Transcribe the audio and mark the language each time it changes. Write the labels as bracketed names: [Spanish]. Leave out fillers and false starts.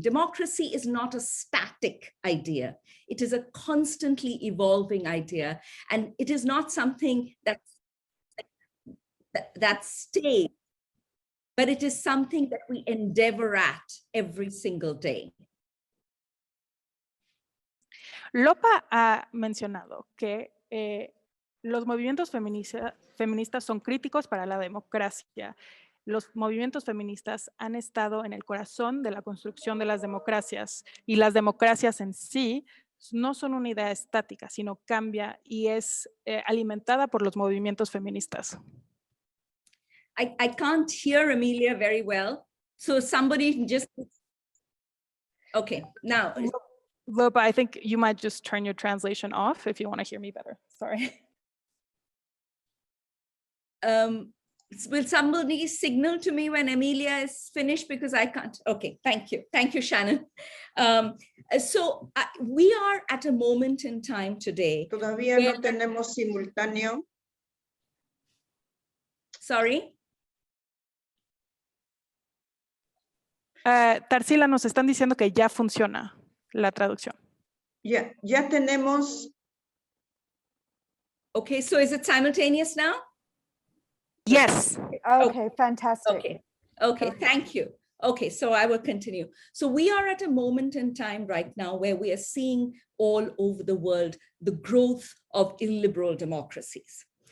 [English] Democracy is not a static idea. It is a constantly evolving idea, and it is not something that stays, but it is something that we endeavor at every single day. [Spanish] Lopa ha mencionado que los movimientos feministas son críticos para la democracia. Los movimientos feministas han estado en el corazón de la construcción de las democracias y las democracias en sí no son una idea estática, sino cambia y es alimentada por los movimientos feministas. [English] I can't hear Amelia very well, so somebody just, okay, now. Lopa, I think you might just turn your translation off if you want to hear me better, sorry. Will somebody signal to me when Amelia is finished, because I can't? Okay, thank you, Shannon. So we are at a moment in time today. [Spanish] Todavía no tenemos simultáneo. [English] Sorry? [Spanish] Tarsila, nos están diciendo que ya funciona la traducción. Ya tenemos. [English] Okay, so is it simultaneous now? Yes. Okay, fantastic. Okay, thank you. Okay, so I will continue. So we are at a moment in time right now where we are seeing all over the world the growth of illiberal democracies.